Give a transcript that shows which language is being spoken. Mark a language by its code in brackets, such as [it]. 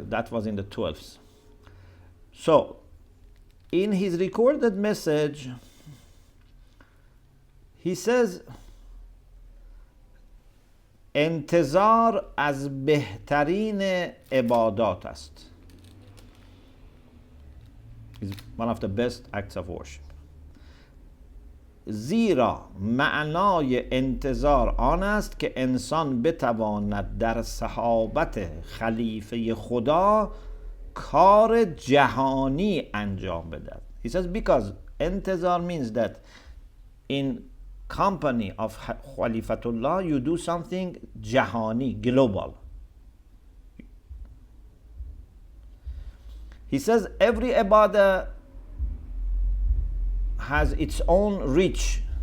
[en] That was in the 12th. So in his recorded message, he says, [fa] انتظار از بهترین عبادات است. [en] Is one of the best acts of worship. [fa] زیرا معنای انتظار آن است که انسان بتواند در صحابت خلیفه خدا کار جهانی انجام بدهد. [en] He says because انتظار means that in company of Khalifatullah you do something jahani, global. He says every ibadah has its own reach.